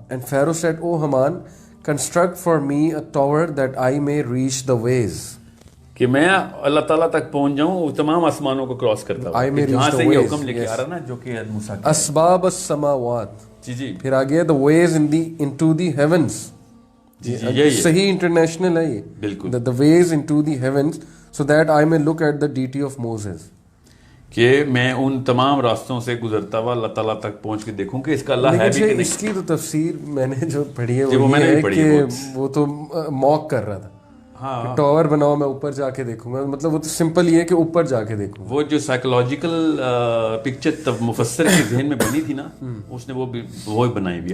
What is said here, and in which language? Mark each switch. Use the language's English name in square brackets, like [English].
[English] And Pharaoh said, O Haman, construct for me a tower that I may reach the ways. [Urdu] کہ میں اللہ تعالیٰ تک پہنچ جاؤں وہ تمام آسمانوں کو کراس کرتا ہوں. جہاں سے یہ حکم لے کے آ رہا نا جو کہ موسیٰ کا [Arabic] اسباب السماوات. [Urdu] جی پھر آگے [English] the ways into the heavens. [Urdu] صحیح انٹرنیشنل ہے یہ بالکل. [English] the ways into the heavens so that I may look at the deity of Moses. [Urdu] کہ میں ان تمام راستوں سے گزرتا ہوا اللہ تعالیٰ تک پہنچ کے دیکھوں کہ اس کا اللہ ہے بھی کہ نہیں. اس کی تو تفسیر میں نے جو پڑھی ہے وہ یہ ہے کہ وہ تو موک کر رہا تھا. ہاں ٹاور بناؤ میں اوپر جا کے دیکھوں گا. مطلب وہ تو سمپل یہ ہے کہ اوپر جا کے دیکھوں. وہ جو سائیکولوجیکل پکچر تب مفسر کے ذہن میں بنی تھی نا اس نے وہ بنائی بھی.